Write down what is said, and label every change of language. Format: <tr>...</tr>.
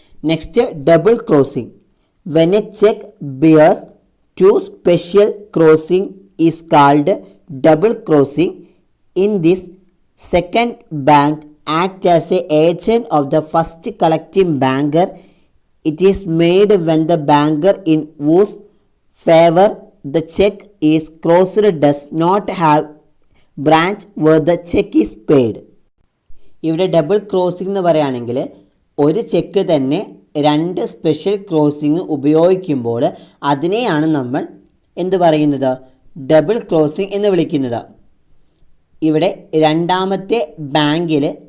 <en>Next, double crossing. When a cheque bears two special crossing is called double crossing. In this second bank act as a agent of the first collecting banker. It is made when the banker in whose favor the check is crossed does not have branch where the check is paid.</en> <ml>ഇവിടെ double crossing എന്ന് പറയുകയാണെങ്കിൽ ഒരു check തന്നെ രണ്ട് special crossing ഉപയോഗിക്കുമ്പോൾ അതിനെയാണ് നമ്മൾ എന്ത് പറയുന്നത്, ഡബിൾ ക്രോസിംഗ് എന്ന് വിളിക്കുന്നത്. ഇവിടെ രണ്ടാമത്തെ ബാങ്കിൽ</ml>